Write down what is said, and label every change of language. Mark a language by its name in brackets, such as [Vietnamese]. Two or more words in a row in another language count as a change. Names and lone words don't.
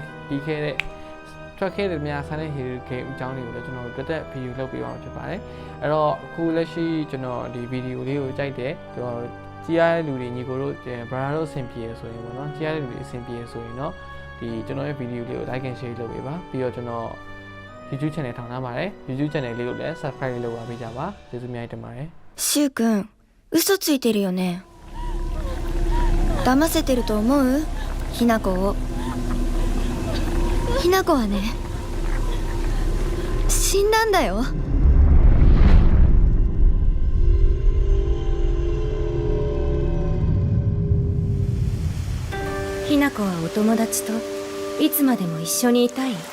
[Burmese] ပြီးခဲ့တဲ့ထွက်ခဲ့တဲ့များ Silent Hill game အကြောင်းတွေကိုလည်းကျွန်တော်တက်ဗီဒီယိုလုပ်ပေးပါမှာဖြစ်ပါတယ်။အဲ့တော့အခုလက်ရှိကျွန်တော်ဒီဗီဒီယိုလေးကိုကြိုက်တယ်ကျွန်တော်ကြည့်ရတဲ့လူတွေညီကိုတို့ brother တို့အဆင်ပြေဆိုရင်ပေါ့နော်ကြည့်ရတဲ့လူတွေအဆင်ပြေဆိုရင်တော့ဒီကျွန်တော်ရဲ့ဗီဒီယိုလေးကို [English] like and share [Burmese] လုပ်ပေးပါပြီးတော့ကျွန်တော် YouTube channel ထောင်ထားပါတယ် YouTube channel လေးကိုလည်း subscribe လုပ်ပါပေးကြပါကျေးဇူးများတင်ပါတယ် [Japanese] シュウ君嘘ついてるよね騙せてると思うひなこをひなこはね死んだんだよひなこはお友達といつまでも一緒にいたい。